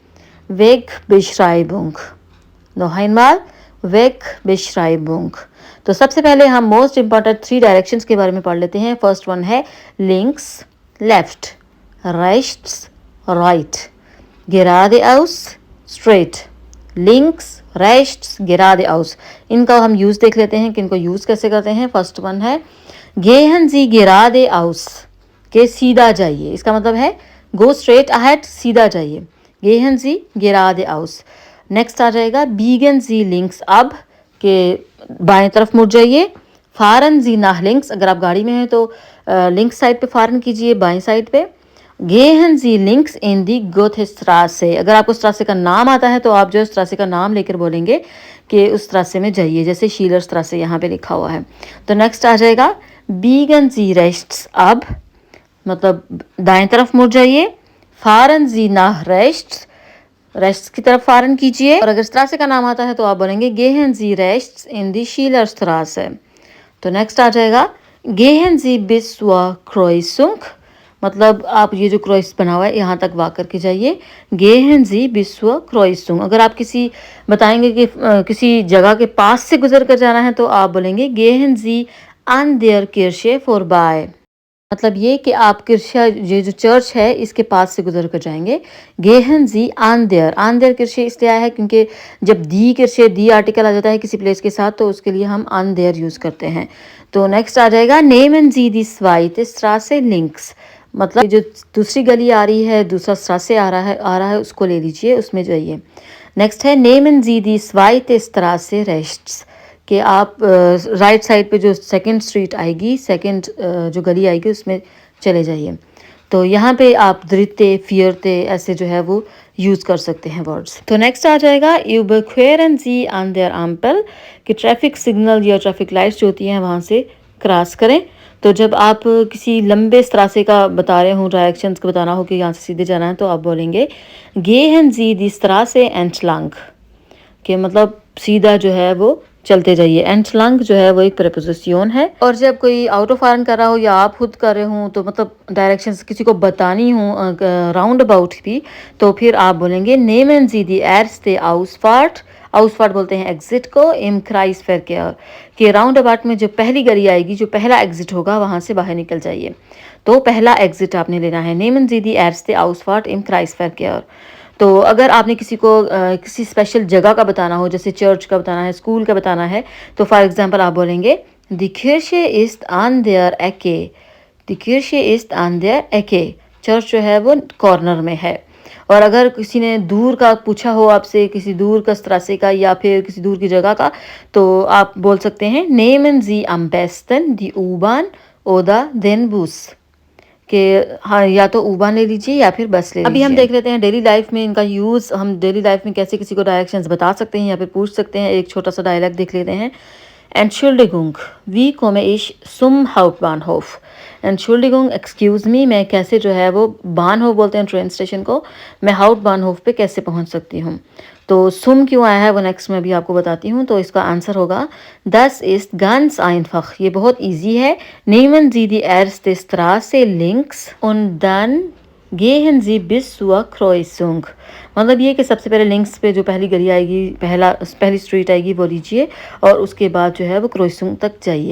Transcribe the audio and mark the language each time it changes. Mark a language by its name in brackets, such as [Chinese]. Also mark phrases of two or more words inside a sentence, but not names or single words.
[German] Wegbeschreibung noch einmal Wegbeschreibung। [Hindi] तो सबसे पहले हम [English] most important [Hindi] 3 डायरेक्शंस के बारे में पढ़ लेते हैं। [English] first one [Hindi] है लिंक्स लेफ्ट, rechts राइट, geradeaus स्ट्रेट। [German] लिंक्स rechts geradeaus, [Hindi] इनका हम यूज़ देख लेते हैं कि इनको यूज़ कैसे करते हैं। [English] first one [Hindi] है [German] gehen Sie geradeaus, [Hindi] के सीधा जाइए, इसका मतलब है [English] go straight ahead, [Hindi] सीधा जाइए। [German] gehen Sie geradeaus। [Hindi] नेक्स्ट आ जाएगा [German] biegen Sie links ab, [Hindi] के बाएं तरफ मुड़ जाइए। [German] fahren Sie nach links, [Hindi] अगर आप गाड़ी में हैं तो लिंक्स साइड पे फारन कीजिए, बाएं साइड पे। [German] gehen Sie links in die Goethestraße, [Hindi] अगर आपको स्ट्रासे का नाम आता है तो आप जो स्ट्रासे का नाम लेकर बोलेंगे कि उस स्ट्रासे में जाइए, जैसे शीलर स्ट्रासे यहाँ पे लिखा हुआ है। तो नेक्स्ट आ जाएगा [German] biegen Sie rechts ab, [Hindi] मतलब दाएं तरफ मुड़ जाइए। [German] fahren Sie nach rechts, [Hindi] रेस्ट की तरफ फारन कीजिए। और अगर स्ट्रासे का नाम आता है तो आप बोलेंगे [German] gehen Sie rechts in die Schillerstraße। [Hindi] तो नेक्स्ट आ जाएगा [German] gehen Sie bis zur Kreuzung, [Hindi] मतलब आप ये जो क्रॉस बना हुआ है यहाँ तक वाक करके जाइए। [German] gehen Sie bis zur Kreuzung। [Hindi] अगर आप किसी बताएंगे कि किसी जगह के पास से गुजर कर जाना है तो आप बोलेंगे [German] gehen Sie an der Kirche vorbei, [Hindi] मतलब ये कि आप किर्शा, ये जो चर्च है इसके पास से गुजर कर जाएंगे। [German] gehen Sie an der Kirche [Hindi] इसलिए आया है क्योंकि जब [German] die Kirche [Hindi] दी आर्टिकल आ जाता है किसी प्लेस के साथ तो उसके लिए हम [German] an der [Hindi] यूज़ करते हैं। तो नेक्स्ट आ जाएगा [German] nehmen Sie die zweite Straße links, [Hindi] मतलब जो दूसरी गली आ रही है, दूसरा स्ट्रासे आ रहा है उसको ले लीजिए, उसमें जाइए। नेक्स्ट है [German] nehmen Sie die zweite Straße rechts, [Hindi] कि आप [English] right side [Hindi] पे जो [English] second street [Hindi] आएगी, सेकंड जो गली आएगी उसमें चले जाइए। तो यहाँ पे आप [German] dritte vierte [Hindi] ऐसे जो है वो यूज़ कर सकते हैं वर्ड्स। तो नेक्स्ट आ जाएगा [German] überqueren Sie an der Ampel, [Hindi] कि [English] traffic signal [Hindi] या [English] traffic lights [Hindi] जो होती हैं वहाँ से क्रॉस करें। तो जब आप किसी लंबे रास्ते का बता रहे हो, डायरेक्शंस को बताना हो कि यहाँ से सीधे जाना है तो आप बोलेंगे [German] gehen Sie die Straße entlang, [Hindi] कि मतलब सीधा जो है वो चलते जाइए। एंटलंग जो है वो एक प्रेपोजिशन है। और जब कोई आउट ऑफ आर्न कर रहा हो या आप खुद कर रहे हो तो मतलब डायरेक्शंस किसी को बतानी हो [English] round about [Hindi] भी, तो फिर आप बोलेंगे [German] nehmen Sie die erste Ausfahrt, [Hindi] आउसफार्ट बोलते हैं एग्जिट को, [German] im Kreisverkehr, [Hindi] कि [English] round about [Hindi] में जो पहली गली आएगी, जो पहला एग्जिट होगा वहाँ से बाहर निकल जाइए। तो पहला एग्जिट आपने लेना है। [German] nehmen Sie die erste Ausfahrt im Kreisverkehr। [Hindi] तो अगर आपने किसी को किसी स्पेशल जगह का बताना हो, जैसे चर्च का बताना है, स्कूल का बताना है, तो [English] for example [Hindi] आप बोलेंगे [German] Die Kirche ist an der Ecke, Die Kirche ist an der Ecke, [Hindi] चर्च जो है वो कॉर्नर में है। और अगर किसी ने दूर का पूछा हो आपसे, किसी दूर का स्ट्रासे का या फिर किसी दूर की जगह का, तो आप बोल सकते हैं [German] nehmen Sie am besten die U-Bahn oder den Bus, [Hindi] कि हाँ या तो U-Bahn ले लीजिए या फिर बस ले लीजिए। अभी हम देख लेते हैं [English] daily life [Hindi] में इनका यूज़, हम [English] daily life [Hindi] में कैसे किसी को डायरेक्शंस बता सकते हैं या फिर पूछ सकते हैं। एक छोटा सा डायलॉग देख लेते हैं। [German] Entschuldigung, wie komme ich zum Hauptbahnhof? Entschuldigung, [English] excuse me, [Hindi] मैं कैसे जो है वो बानहोफ बोलते हैं ट्रेन स्टेशन को, मैं हाउटबानहोफ पे कैसे पहुंच सकती हूँ। तो सुम क्यों आया है वो नेक्स्ट में भी आपको बताती हूँ। तो इसका आंसर होगा [German] Das ist ganz einfach, [Hindi] ये बहुत इजी है। [German] Nehmen Sie die erste Straße links und dann gehen Sie bis zur Kreuzung, [Hindi] मतलब ये कि सबसे पहले लिंक्स पे जो पहली गली आएगी, पहली स्ट्रीट आएगी वो लीजिए और उसके बाद जो है वो क्रोइसुंग तक जाइए।